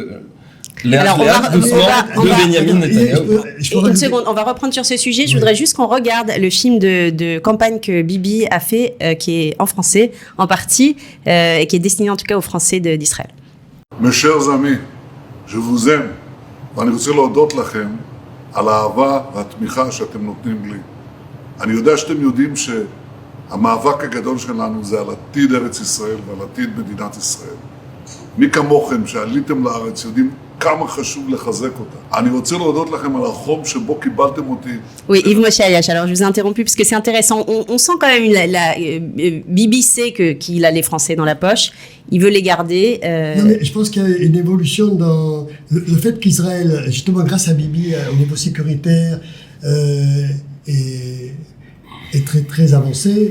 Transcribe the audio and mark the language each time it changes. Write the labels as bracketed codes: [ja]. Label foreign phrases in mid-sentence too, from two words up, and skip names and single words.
[fr] Alors, Benjamin Netanyahu. Une seconde, on va reprendre sur ce sujet. Je voudrais juste qu'on regarde le film de campagne que Bibi a fait, qui est en français, en partie, et qui est destiné en tout cas aux Français d'Israël. Mes chers amis, je vous aime, [he] ואני רוצה להודות לכם על האהבה והתמיכה שאתם נותנים לי. אני יודע שאתם יודעים שהמאבק הגדול שלנו זה על עתיד ארץ ישראל ועל עתיד מדינת ישראל. מי כמוכם שעליתם לארץ יודעים כמה חשוב לחזק אותה. אני רוצה להודות לכם על החום שבו קיבלתם אותי. [fr] Oui, Yves Moshe Ayash, alors je vous ai interrompu parce que c'est intéressant. On sent quand même Bibi sait qu'il a les Français dans la poche. Il veut les garder. Non, mais je pense qu'il y a une évolution dans le fait qu'Israël, justement grâce à Bibi, au niveau sécuritaire, est très, très avancé.